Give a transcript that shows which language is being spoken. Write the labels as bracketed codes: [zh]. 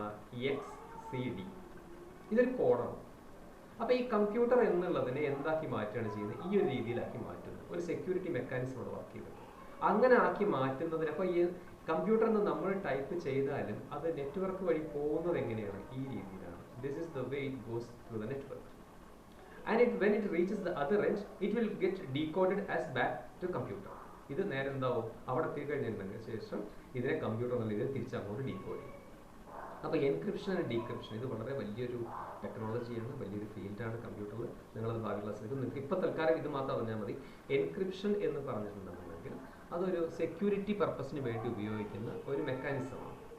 [ml] 12@#3XCD. ഇതൊരു കോഡാണ്. അപ്പോൾ ഈ കമ്പ്യൂട്ടർ എന്നുള്ളതിനെ എന്താക്കി മാറ്റുകയാണ് ചെയ്യുന്നത്, ഈ ഒരു രീതിയിലാക്കി മാറ്റുന്നത്. ഒരു സെക്യൂരിറ്റി മെക്കാനിസം അവിടെ വർക്ക് ചെയ്തിട്ട് അങ്ങനെ ആക്കി മാറ്റുന്നതിന്, അപ്പോൾ ഈ കമ്പ്യൂട്ടർ എന്ന് നമ്മൾ ടൈപ്പ് ചെയ്താലും അത് നെറ്റ്വർക്ക് വഴി പോകുന്നത് എങ്ങനെയാണ്, ഈ രീതിയിലാണ്. [en] This is the way it goes through the network. And when it reaches the other end, it will get decoded as back to computer. [ml] ഇത് നേരെ എന്താവും, അവിടെ എത്തിക്കഴിഞ്ഞിട്ടുണ്ടെങ്കിൽ ശേഷം ഇതിനെ കമ്പ്യൂട്ടർ എന്നുള്ള രീതിയിൽ തിരിച്ചങ്ങോട്ട് ഡീകോഡ് ചെയ്യും. അപ്പോൾ എൻക്രിപ്ഷൻ ആൻഡ് ഡീക്രിപ്ഷൻ ഇത് വളരെ വലിയൊരു ടെക്നോളജിയാണ്, വലിയൊരു ഫീൽഡാണ് കമ്പ്യൂട്ടറിൽ. നിങ്ങളത് ഭാവി ക്ലാസ്സിൽ നിങ്ങൾക്ക് ഇപ്പോൾ തൽക്കാലം ഇത് മാത്രം അറിഞ്ഞാൽ മതി. എൻക്രിപ്ഷൻ എന്ന് പറഞ്ഞിട്ടുണ്ടെന്നുണ്ടെങ്കിൽ അതൊരു സെക്യൂരിറ്റി പർപ്പസിന് വേണ്ടി ഉപയോഗിക്കുന്ന ഒരു മെക്കാനിസമാണ്.